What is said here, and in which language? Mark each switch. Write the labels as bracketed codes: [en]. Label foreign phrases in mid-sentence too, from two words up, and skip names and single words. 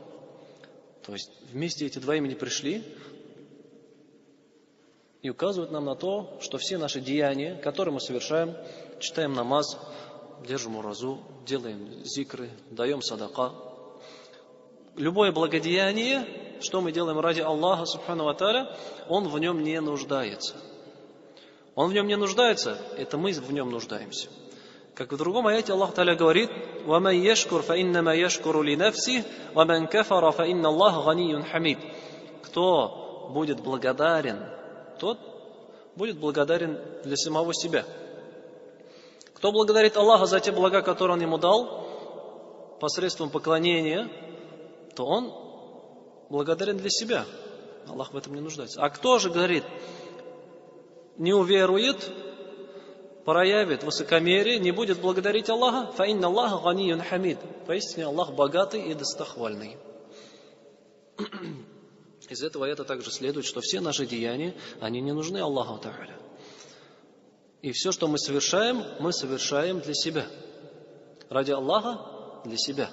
[ru] То есть вместе эти два имени пришли и указывают нам на то, что все наши деяния, которые мы совершаем, читаем намаз, держим уразу, делаем зикры, даем садака, любое благодеяние, что мы делаем ради Аллаха [ar] سبحانه وتعالى, [ru] Он в нем не нуждается. Он в нем не нуждается, это мы в нем нуждаемся. Как в другом аяте Аллах Тааля говорит: [ar] وَمَنْ يَشْكُرْ فَإِنَّمَا يَشْكُرُ لِنَفْسِهِ وَمَنْ كَفَرَ فَإِنَّ اللَّهَ غَنِيٌّ حَمِيدٌ. [ru] Кто будет благодарен, тот будет благодарен для самого себя. Кто благодарит Аллаха за те блага, которые Он ему дал, посредством поклонения, то он благодарен для себя. Аллах в этом не нуждается. А кто же, говорит, не уверует, проявит высокомерие, не будет благодарить Аллаха, [ar] فَإِنَّ اللَّهَ غَنِيٌّ حَمِيدٌ. [ru] Поистине Аллах богатый и достохвальный. Из этого это также следует, что все наши деяния, они не нужны Аллаху Тааля. И все, что мы совершаем для себя. Ради Аллаха, для себя.